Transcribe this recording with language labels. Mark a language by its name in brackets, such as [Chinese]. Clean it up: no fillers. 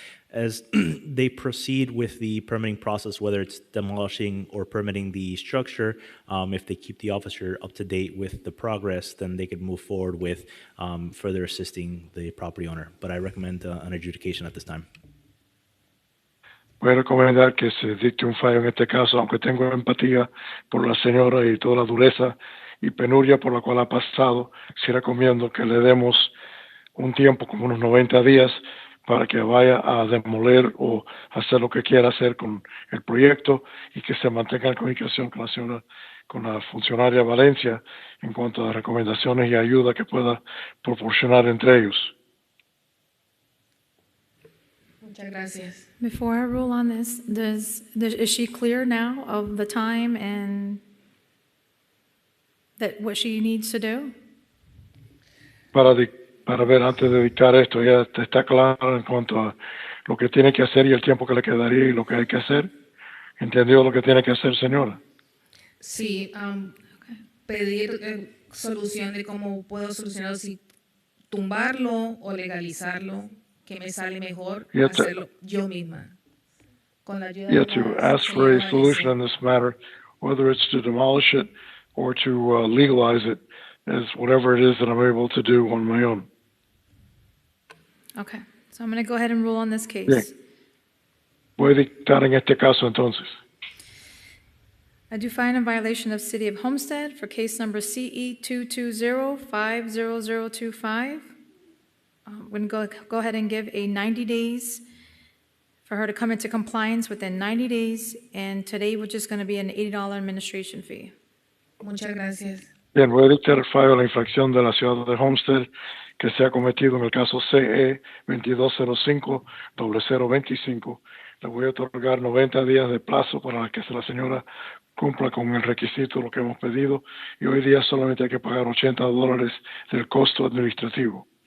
[English] As they proceed with the permitting process, whether it's demolishing or permitting the structure, if they keep the officer up to date with the progress, then they could move forward with further assisting the property owner. But I recommend an adjudication at this time. [Spanish] Voy a recomendar que se dicte un fallo en este caso, aunque tengo empatía por la señora y toda la dureza y penuria por la cual ha pasado. Sí recomiendo que le demos un tiempo, como unos 90 días, para que vaya a demoler o hacer lo que quiera hacer con el proyecto y que se mantenga en comunicación con la señora, con la funcionaria Valencia en cuanto a recomendaciones y ayuda que pueda proporcionar entre ellos. Muchas gracias. [English] Before I rule on this, is she clear now of the time and that what she needs to do? [Spanish] Para ver, antes de dictar esto, ya está claro en cuanto a lo que tiene que hacer y el tiempo que le quedaría y lo que hay que hacer. ¿Entendió lo que tiene que hacer, señora? Sí, pedir solución de cómo puedo solucionarlo, si tumbarlo o legalizarlo, que me sale mejor [English] You have to, [Spanish] hacerlo yo misma, con la ayuda [English] you [Spanish] de [English] have to [Spanish] la [English] ask for [Spanish] señora [English] a solution [Spanish] Vanessa. [English] on this matter, whether it's to demolish it or to legalize it, as whatever it is that I'm able to do on my own. Okay, so I'm going to go ahead and rule on this case. [Spanish] Bien. Voy a dictar en este caso entonces. [English] I do find a violation of City of Homestead for case number CE 220-50025. We're going to go ahead and give a 90 days for her to come into compliance within 90 days, and today we're just going to be an $80 administration fee. [Spanish] Muchas gracias. Bien, voy a dictar el fallo de la infracción de la ciudad de Homestead que se ha cometido en el caso CE 2205-0025. Le voy a otorgar 90 días de plazo para que la señora cumpla con el requisito, lo que hemos pedido, y hoy día solamente hay que pagar $80 del costo administrativo.